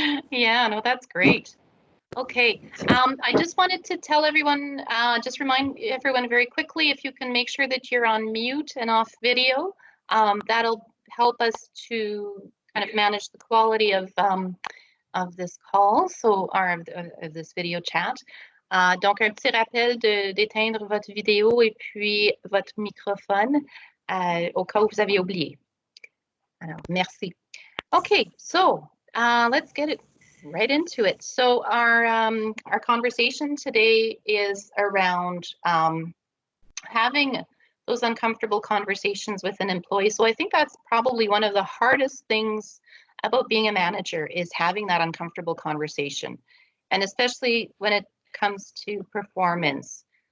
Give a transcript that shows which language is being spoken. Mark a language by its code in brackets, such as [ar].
[en] Yeah, no, that's great. Okay, I just wanted to tell everyone, just remind everyone very quickly, if you can make sure that you're on mute and off video, that'll help us to kind of manage the quality of this call, so of this video chat. [fr] Donc, un petit rappel d'éteindre votre vidéo et puis votre microphone au cas où vous avez oublié. Alors, merci. [en] Okay, so let's get it right into it. So our conversation today is around having those uncomfortable conversations with an employee. So I think that's probably one of the hardest things about being a manager is having that uncomfortable conversation, and especially when it comes to performance.